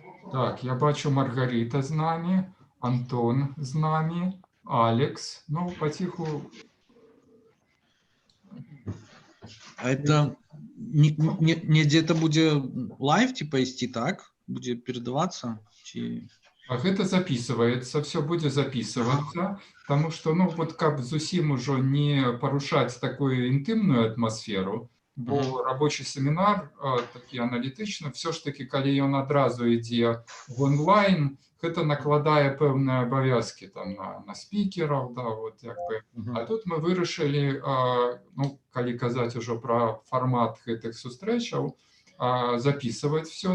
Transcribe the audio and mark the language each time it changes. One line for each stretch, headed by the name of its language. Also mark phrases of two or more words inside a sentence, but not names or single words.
Ukrainian: Так, я бачу, Маргарита з нами, Антон з нами, Алекс.
Russian: Ну, потиху. А это не где-то будет лайв типа идти, так? Будет передаваться? Гэта записывается, все будет записываться, потому что, ну, вот как
Belarusian: зусім ужо
Russian: не порушать такую интимную атмосферу, бо рабочий семинар,
Belarusian: такі аналітычны,
Russian: все ж таки,
Belarusian: калі ён адразу ідзе в онлайн, гэта накладае пэўныя абавязкі там на спікераў, да, вот як бы. А тут мы вырашылі, ну, калі казаць ужо пра фармат гэтых сустрэчаў,
Russian: записывать все